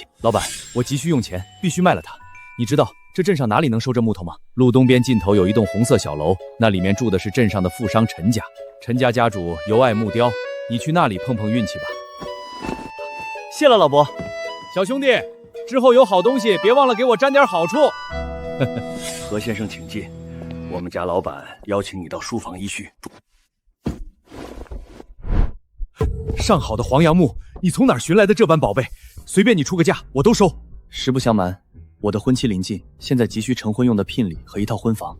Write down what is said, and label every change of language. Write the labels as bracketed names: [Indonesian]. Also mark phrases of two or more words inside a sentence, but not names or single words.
[Chinese] 老板，我急需用钱，必须卖了它。你知道这镇上哪里能收这木头吗？路东边尽头有一栋红色小楼，那里面住的是镇上的富商陈家。陈家家主尤爱木雕，你去那里碰碰运气吧。谢了老伯。小兄弟，之後有好東西別忘了給我沾點好處。何先生請進，我們家老闆邀請你到書房一敘。上好的黃楊木，你從哪兒尋來的這般寶貝？隨便你出個價，我都收。實不相瞞，我的婚期臨近，現在急需成婚用的聘禮和一套婚房。